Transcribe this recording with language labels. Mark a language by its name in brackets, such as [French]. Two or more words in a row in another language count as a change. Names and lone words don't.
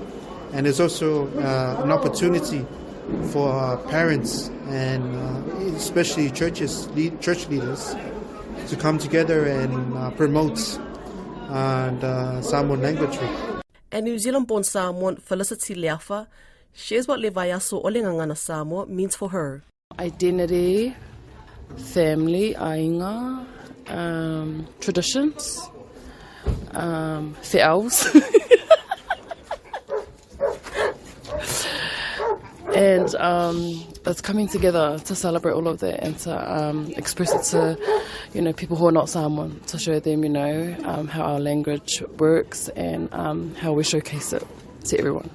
[English] And there's also an opportunity for parents and especially church leaders to come together and promote Samoan language week. And New Zealand-born Samoan Felicity Leafa shares what [Samoan] le vaiaso o le Gagana Samoa [English] means for her. Identity, family, ainga, traditions, fe'aus. And it's coming together to celebrate all of that and to express it to, people who are not Samoan, to show them, how our language works and how we showcase it to everyone.